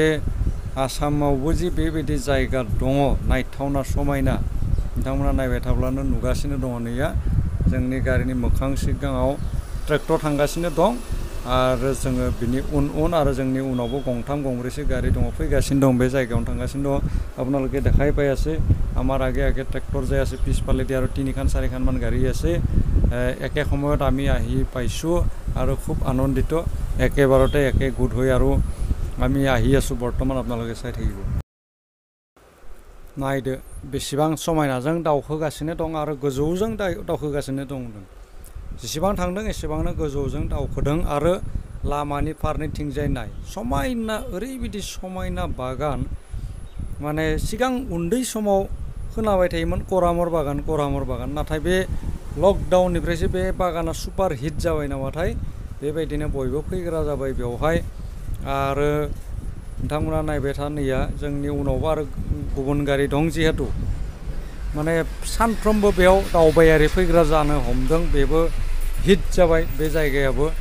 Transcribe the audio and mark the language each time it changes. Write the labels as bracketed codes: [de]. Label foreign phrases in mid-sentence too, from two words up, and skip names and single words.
[brx] आसामावबो जि बेबायदि जायगा दङ नायथावना समायना नोंथांमोना नायबाय थाब्लानो नुगासिनो दङ नैया जोंनि गारिनि मोखां सिगाङाव ट्रेक्टर थांगासिनो दं आरो जोङो बिनि उन आरो जोंनि उनावबो गंथाम गंब्रैसो गारि दङ फैगासिनो दं बे जायगायावनो थांगासिनो दं [as] আপোনালোকে দেখাই পাই আছে আমাৰ আগে ট্ৰেক্টৰ যাই আছে পিছফালেদি আৰু 3-4 মান গাড়ী আছে একে সময়ত আমি আহি পাইছো আৰু খুব আনন্দিত একেবাৰতে একে গুড হৈ আৰু আমি আহি আছো বৰ্তমান আপোনালোকে চাই থাকিব [brx] नायदो बेसेबां समायनाजों दावखोगासिनो दं आरो गोजौजों दावखोगासिनो दं जेसेबां थांदों एसेबांनो गोजौजों दावखोदों आरो लामानि फारनैथिंजाय नाय समायना ओरैबायदि समायना बागान माने सिगां उन्दै समाव खोनाबाय थायोमोन करामर बागान नाथाय बे लकडाउननिफ्रायसो बे बागाना [en] super hit [brx] जाबाय नामाथाय बेबायदिनो बयबो फैग्रा जाबाय बेवहाय आरो नोंथांमोना नायबाय था नैया जोंनि उनावबो आरो गुबुन गारि दं जिहेतु माने सानफ्रोमबो बेयाव दावबायारि फैग्रा जानो हमदों बेबो हिट जाबाय बे जायगायाबो